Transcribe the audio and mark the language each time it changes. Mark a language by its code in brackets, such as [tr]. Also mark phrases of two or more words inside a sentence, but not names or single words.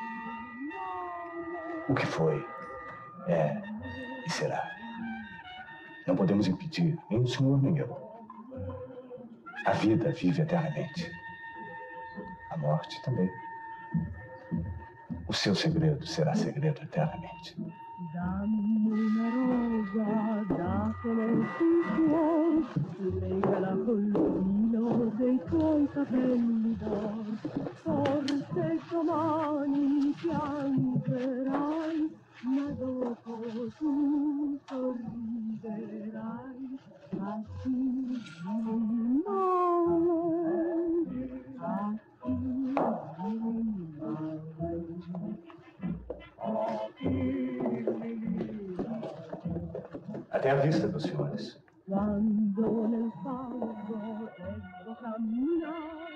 [pt] O que foi, é e será. Não podemos impedir, nem o senhor nem eu. A vida vive eternamente. A morte também. O seu segredo será segredo eternamente. [it] Dammi una rosa, datela il cuor, legala col filo dei tuoi capelli d'or. Forse domani piangerai, ma dopo tu sorriderai. [pt] Assim non assim Até a vista, meus senhores. [it] Quando nel fango devo camminare,